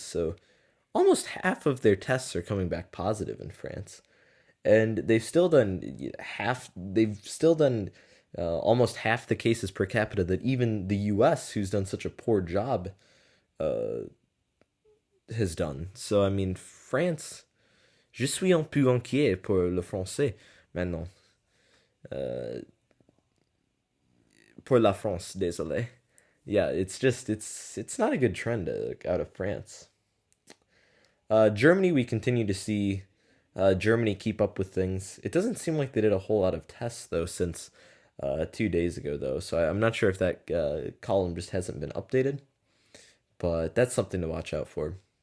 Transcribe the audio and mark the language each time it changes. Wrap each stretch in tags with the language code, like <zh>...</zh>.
<en>So almost half of their tests are coming back positive in France, and they've still done half. They've still done almost half the cases per capita that even the U.S., who's done such a poor job, uh, has done. So I mean, France.</en> <fr>Je suis un peu inquiet pour le français maintenant. Uh, pour la France, désolé.</fr> <en>Yeah, it's just it's not a good trend out of France. Germany, we continue to see Germany keep up with things. It doesn't seem like they did a whole lot of tests though since 2 days ago though, so I'm not sure if that column just hasn't been updated, but that's something to watch out for.</en>